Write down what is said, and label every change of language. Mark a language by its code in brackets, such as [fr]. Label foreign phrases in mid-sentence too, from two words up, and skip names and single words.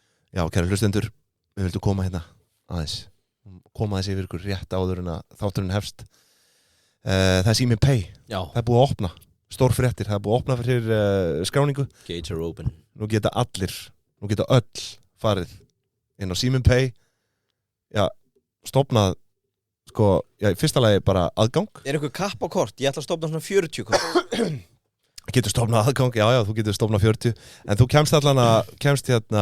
[is] Já, kæru hlustendur, við vildum koma hérna aðeins yfir ykkur rétt áður en að þátturinn hefst. Það er Síminn Pay. Já. Það er búið að opna, stór fréttir, það er búið að opna fyrir skráningu. [en] Gates are open. [is] Nú geta öll farið inn á Síminn Pay. Já, stofnað, í fyrsta lagi bara aðgang. Er einhver kapp á kort? Ég ætla að stofna svona 40 kort. Getur stofnað aðgang, já, þú getur stofnað 40. En þú kemst hérna...